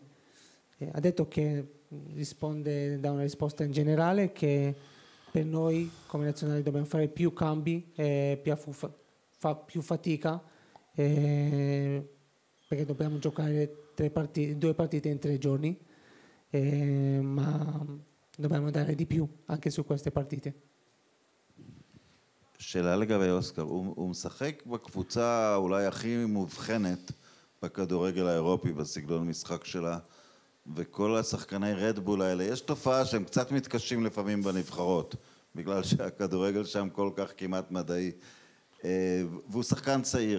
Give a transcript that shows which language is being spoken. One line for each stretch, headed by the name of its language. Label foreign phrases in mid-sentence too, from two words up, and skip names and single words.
Italian: Ha detto che risponde da una risposta in generale che per noi come nazionale dobbiamo fare più cambi, fa più fatica perché dobbiamo giocare 2 partite in 3 giorni, ma dobbiamo dare di più anche su queste partite.
Hebrew: שאלה לגבי אוסקר, הוא משחק בקבוצה אולי הכי מובחנת בכדורגל האירופי בסגנון המשחק שלה, וכל השחקני רדבול האלה, יש תופעה שהם קצת מתקשים לפעמים בנבחרות, בגלל שהכדורגל שם כל כך כמעט מדעי, והוא שחקן צעיר.